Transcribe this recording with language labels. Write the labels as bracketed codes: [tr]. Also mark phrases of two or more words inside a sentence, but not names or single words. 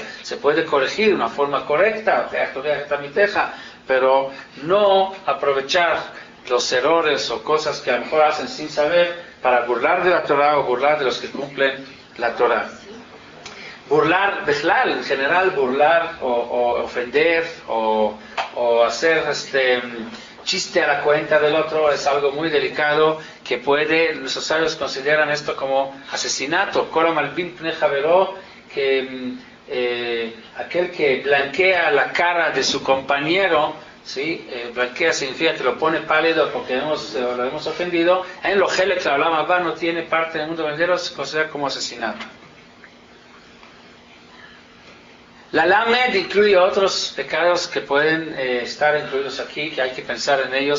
[es] Se puede corregir de una forma correcta, pero no aprovechar los errores o cosas que a lo mejor hacen sin saber para burlar de la Torah o burlar de los que cumplen la Torah. Burlar, Bechlal, en general, burlar o ofender o hacer chiste a la cuenta del otro es algo muy delicado que nuestros sabios consideran esto como asesinato. [he] כל המלבין פני חברו, [es] que aquel que blanquea la cara de su compañero, ¿sí? Blanquea significa que lo pone pálido porque lo hemos ofendido. [he] אין לו חלק, לעולם הבא, [es] no tiene parte en el mundo venidero, se considera como asesinato. La Lamed incluye otros pecados que pueden estar incluidos aquí, que hay que pensar en ellos.